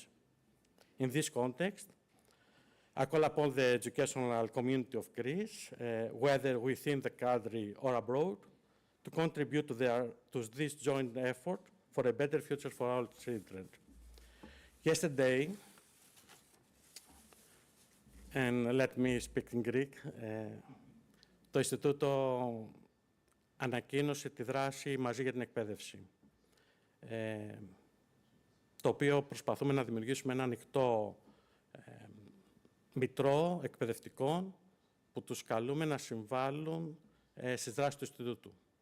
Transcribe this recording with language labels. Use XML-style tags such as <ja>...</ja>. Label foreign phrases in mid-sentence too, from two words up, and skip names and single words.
<en>In this context, I call upon the educational community of Greece, whether within the country or abroad, to contribute to this joint effort for a better future for our children. Yesterday, and let me speak in Greek,</en> <el>το Ινστιτούτο ανακοίνωσε τη δράση μαζί για την εκπαίδευση, το οποίο προσπαθούμε να δημιουργήσουμε ένα ανοιχτό μητρό εκπαιδευτικών που τους καλούμε να συμβάλλουν στις δράσεις του Ινστιτούτου.</el>